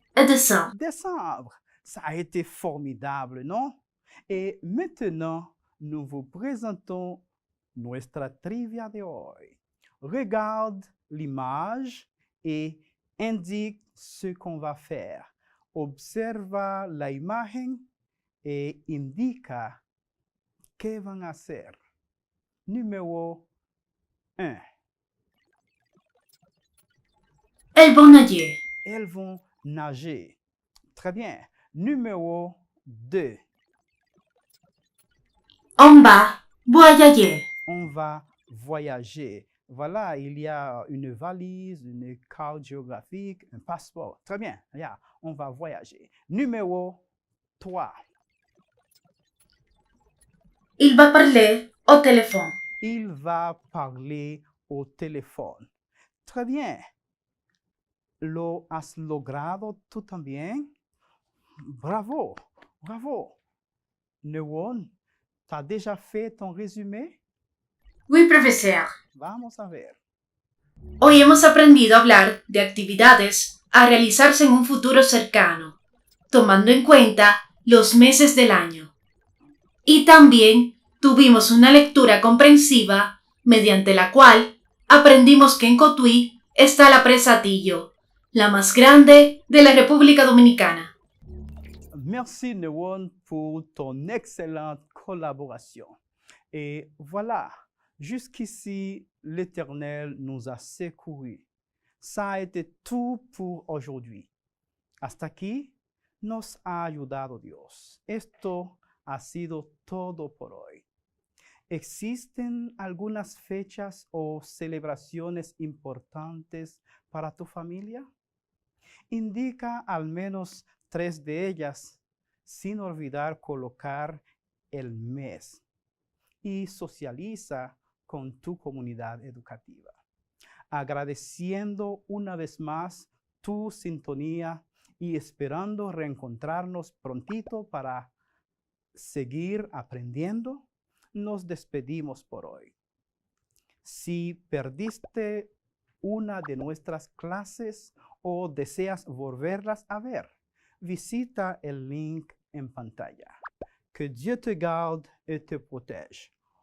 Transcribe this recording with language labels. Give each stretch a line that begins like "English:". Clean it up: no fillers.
French: et décembre. décembre. Ça a été formidable, non? Et maintenant, nous vous présentons
Spanish: nuestra trivia de hoy.
French: Regarde l'image et indique ce qu'on va faire. Observa la imagen et indica qué van a hacer. Numéro 1. Elles vont nager. Elles vont nager. Très bien. Numéro 2. On va voyager. On va voyager. Voilà, il y a une valise, une carte géographique, un passeport. Très bien, yeah, on va voyager. Numéro 3. Il va parler au téléphone. Il va parler au téléphone. Très bien.
Spanish: ¿Lo has logrado tú también? Bravo, bravo.
French: Newon, ¿t'as déjà fait ton résumé? Oui, profesor.
Spanish: Vamos a ver. Hoy hemos aprendido a hablar de actividades a realizarse en un futuro cercano, tomando en cuenta los meses del año. Y también tuvimos una lectura comprensiva mediante la cual aprendimos que en Cotuí está la Presa Atillo, la más grande de la República Dominicana.
French: Merci Newon pour ton excellente collaboration. Et voilà, jusqu'ici, l'Éternel nous a secourus. Ça a été tout pour aujourd'hui.
Spanish: Hasta aquí nos ha ayudado Dios. Esto ha sido todo por hoy. ¿Existen algunas fechas o celebraciones importantes para tu familia? Indica al menos 3 de ellas, sin olvidar colocar el mes, y socializa con tu comunidad educativa. Agradeciendo una vez más tu sintonía y esperando reencontrarnos prontito para seguir aprendiendo, nos despedimos por hoy. Si perdiste una de nuestras clases o deseas volverlas a ver, visita el link en pantalla.
French: Que Dieu te garde et te protège.